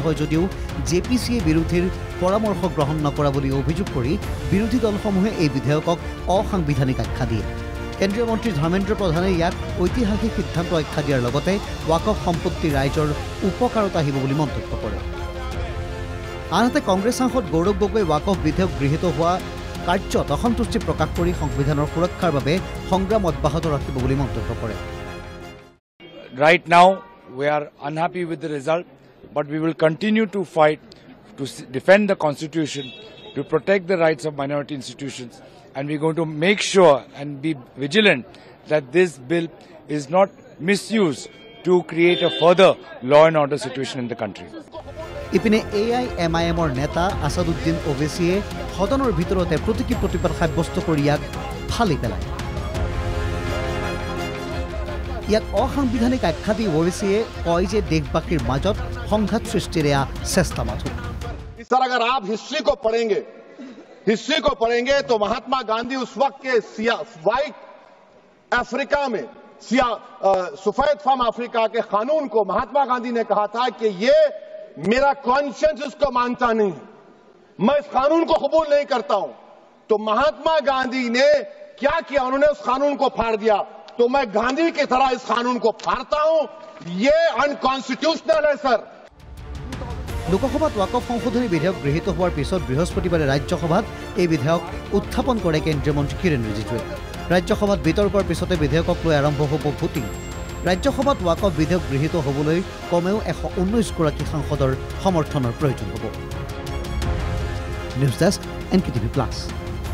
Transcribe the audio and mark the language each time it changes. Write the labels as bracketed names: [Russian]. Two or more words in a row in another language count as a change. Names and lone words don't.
[Assamese] হয় যদিও জেপিচিয়ে বিৰোধীৰ পৰামৰ্শ গ্ৰহণ নকৰা বুলি অভিযোগ কৰি বিৰোধী দলসমূহে এই বিধেয়কক অসাংবিধানিক আখ্যা দিয়ে কেন্দ্ৰীয় মন্ত্ৰী ধৰ্মেন্দ্ৰ প্ৰধানে ইয়াক ঐতিহাসিক সিদ্ধান্ত আখ্যা দিয়াৰ লগতে ৱাকফ সম্পত্তি ৰাইজৰ উপকাৰত আহিব বুলি মন্তব্য কৰে আনহাতে কংগ্ৰেছ সাংসদ গৌৰৱ গগৈ ৱাকফ বিধেয়ক গৃহীত হোৱা কাৰ্যত অসন্তুষ্টি প্ৰকাশ কৰি সংবিধানৰ সুৰক্ষাৰ বাবে সংগ্ৰাম অব্যাহত ৰাখিব বুলি মন্তব্য কৰে [English] Right now we are unhappy with the result but we will continue to fight to defend the constitution to protect the rights of minority institutions and we're going to make sure and be vigilant that this bill is not misused to create a further law and order situation in the country. [Assamese] ইপিনে AIMIMৰ নেতা আসাদুদ্দিন ওৱেচিয়ে সদনৰ ভিতৰতে প্ৰতিকি প্ৰতিবাদ সাব্যস্ত কৰি ইয়াক ফালি পেলায় ইয়াক অসাংবিধানিক আখ্যা দি ওৱেচিয়ে কয় যে দেশবাসীৰ মাজত সংঘাত সৃষ্টিৰ চেষ্টা মাথো [Hindi] सर अगर आप हिस्ट्री को पढ़ेंगे तो महात्मा गांधी उस वक्त के व्हाइट अफ्रीका में सफेद फार्म अफ्रीका के कानून को महात्मा गांधी ने कहा था कि ये मेरा कॉन्शियंस इसको मानता नहीं मैं इस कानून को कबूल नहीं करता हूं तो महात्मा गांधी ने क्या किया उन्होंने उस कानून को फाड़ दिया तो मैं गांधी की तरह इस कानून को फाड़ता हूं ये अनकॉन्स्टिट्यूशनल है सर [Assamese] লোকসভাত ৱাকফ সংশোধনী বিধেয়ক গৃহীত হোৱাৰ পিছত বৃহস্পতিবাৰে ৰাজ্যসভাত এই বিধেয়ক উত্থাপন কৰে কেন্দ্ৰীয় মন্ত্ৰী কিৰেণ ৰিজিজুৱে ৰাজ্যসভাত বিতৰ্কৰ পিছতে বিধেয়কক লৈ আৰম্ভ হ'ব ভোটিং ৰাজ্যসভাত ৱাকফ বিধেয়ক গৃহীত হ'বলৈ কমেও 119 গৰাকী সাংসদৰ সমৰ্থনৰ প্ৰয়োজন হ'ব [English] news desk [Assamese] NKTV+